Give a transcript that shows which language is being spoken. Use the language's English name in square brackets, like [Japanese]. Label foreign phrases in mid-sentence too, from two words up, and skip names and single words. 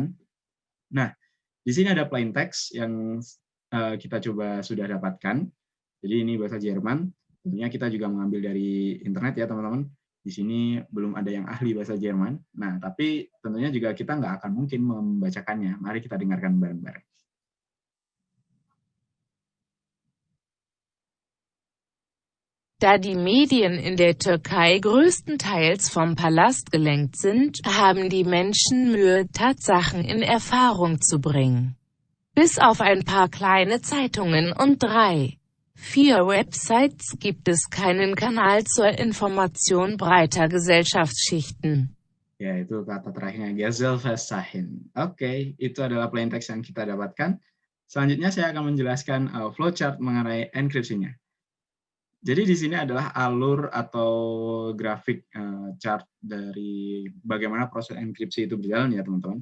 [Indonesian] Nah, di sini ada plain text yang kita coba sudah dapatkan. Jadi ini bahasa Jerman. Tentunya kita juga mengambil dari internet ya teman-teman. Di sini belum ada yang ahli bahasa Jerman. Nah, tapi tentunya juga kita nggak akan mungkin membacakannya. Mari kita dengarkan bareng-bareng. [German] Da die Medien in der Türkei größtenteils vom Palast gelenkt sind, haben die Menschen Mühe, Tatsachen in Erfahrung zu bringen. Bis auf ein paar kleine Zeitungen und 3, 4 Websites gibt es keinen Kanal zur Information breiter Gesellschaftsschichten. [Indonesian] Ya, itu kata terakhirnya, Gesellversahin. Oke, itu adalah plain text yang kita dapatkan. Selanjutnya saya akan menjelaskan flowchart mengenai enkripsinya. Jadi di sini adalah alur atau grafik chart dari bagaimana proses enkripsi itu berjalan ya teman-teman.